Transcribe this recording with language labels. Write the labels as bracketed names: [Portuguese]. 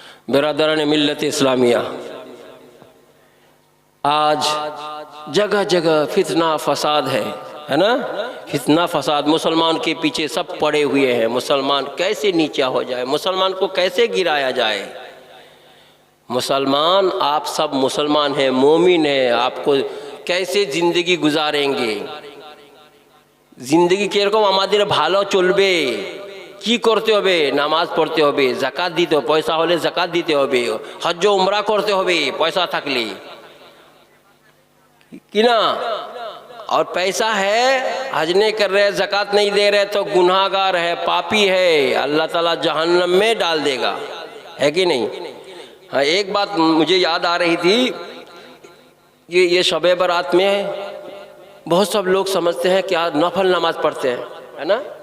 [Hindi] बिरादरान मिल्लत इस्लामिया, आज जगह जगह फितना फसाद है ना। फितना फसाद, मुसलमान के पीछे सब पड़े हुए हैं। मुसलमान कैसे नीचा हो जाए, मुसलमान को कैसे गिराया जाए। मुसलमान, आप सब मुसलमान हैं, मोमिन हैं, आपको कैसे ज़िंदगी गुजारेंगे। [Bangla] जिंदगी किरकम आमादेर भालो चलबे, কি করতে হবে, নামাজ পড়তে হবে, যাকাত দিতে হবে, পয়সা হলে যাকাত দিতে হবে, হজ উমরা করতে হবে পয়সা থাকলে, कि ना। [Hindi] और पैसा है, हज नहीं कर रहे, ज़कात नहीं दे रहे तो गुनाहगार है, पापी है, अल्लाह ताला जहन्नम में डाल देगा, है कि नहीं। हाँ, एक बात मुझे याद आ रही थी, ये शब बारात में बहुत सब लोग समझते हैं क्या नफल नमाज पढ़ते हैं, है ना।